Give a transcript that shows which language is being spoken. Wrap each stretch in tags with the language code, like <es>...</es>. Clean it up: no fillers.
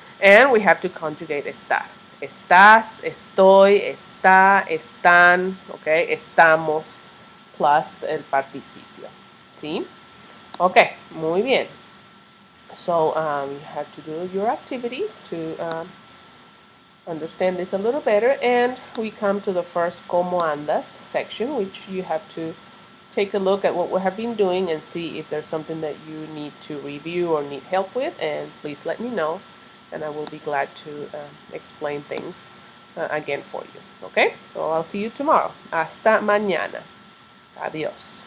<en>And we have to conjugate estar.</en> <es>Estás, estoy, está, están, okay, estamos, plus el participio. ¿Sí? Okay, muy bien.</es> <en>So you have to do your activities to understand this a little better, and we come to the first como andas section, which you have to take a look at what we have been doing and see if there's something that you need to review or need help with, and please let me know, and I will be glad to explain things again for you. Okay, so I'll see you tomorrow.</en> <es>Hasta mañana. Adiós.</es>